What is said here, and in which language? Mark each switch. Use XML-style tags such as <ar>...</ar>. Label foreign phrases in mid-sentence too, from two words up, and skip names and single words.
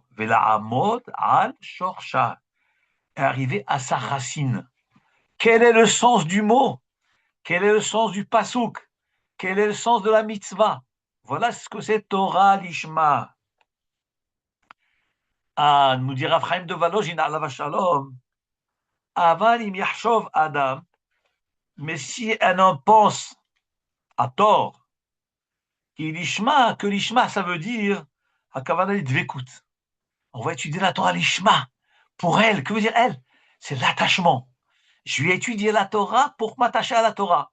<he>ולעמוד על שורשה,</he> <fr>et arriver à sa racine. Quel est le sens du mot? Quel est le sens du pasouk? Quel est le sens de la mitzvah? Voilà ce que c'est</fr> <he>תורה לשמה.</he> <fr>Ah, nous dira Chaim de Volojine,</fr> <he>עליו שלום. אבל אם יחשוב אדם.</he> <fr>Mais si un homme pense à tort, que l'Ishma, ça veut dire</fr> <he>הכוונה דבקות.</he> <fr>On va étudier la</fr> <he>תורה לשמה.</he> <fr>Pour elle, que veut dire elle? C'est l'attachement. Je vais étudier la Torah pour m'attacher à la Torah.</fr>